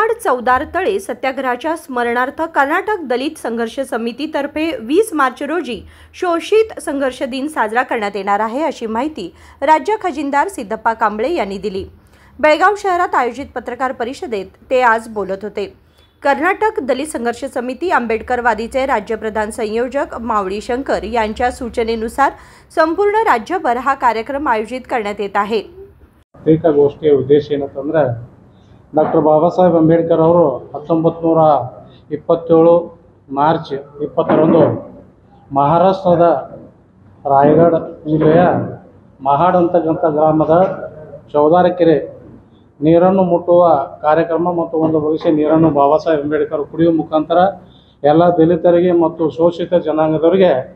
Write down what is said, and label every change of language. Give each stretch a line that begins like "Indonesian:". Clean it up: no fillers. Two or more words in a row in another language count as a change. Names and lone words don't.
Marathi: चौदार तळे सत्याग्रहाच्या स्मरणार्थ कर्नाटक दलित संघर्ष समितीतर्फे 20 मार्च रोजी शोषित संघर्ष दिन साजरा करण्यात येणार आहे, अशी माहिती राज्य खजिनदार सिद्धप्पा कांबळे यांनी दिली। बेळगाव शहरात आयोजित पत्रकार परिषदेत ते आज बोलत होते। कर्नाटक दलित संघर्ष समिती आंबेडकरवादीचे राज्यप्रधान संयोजक मावळी शंकर यांच्या सूचनेनुसार संपूर्ण राज्यभर हा कार्यक्रम आयोजित करण्यात येत आहे।
Kannada: ಪ್ರತ್ಯೇಕ ಗೋಷ್ಠಿಯ ಉದ್ದೇಶ ಏನಂತಂದ್ರೆ ಡಾಕ್ಟರ್ ಬಾಬಾ ಸಾಹೇಬ್ ಅಂಬೇಡ್ಕರ್ ಅವರು 1927 ಮಾರ್ಚ್ 20ರಂದು ಮಹಾರಾಷ್ಟ್ರದ ರಾಯಗಢ ಜಿಲ್ಲೆಯ ಮಹಾಡ್ ಅಂತಕ್ಕಂಥ ಗ್ರಾಮದ ಚೌದಾರ ಕೆರೆ ನೀರನ್ನು ಮುಟ್ಟುವ ಕಾರ್ಯಕ್ರಮ ಮತ್ತು ಒಂದು ಭವಿಷ್ಯ ನೀರನ್ನು ಬಾಬಾ ಸಾಹೇಬ್ ಅಂಬೇಡ್ಕರ್ ಕುಡಿಯುವ ಮುಖಾಂತರ ಎಲ್ಲ ದಲಿತರಿಗೆ ಮತ್ತು ಶೋಷಿತ ಜನಾಂಗದವರಿಗೆ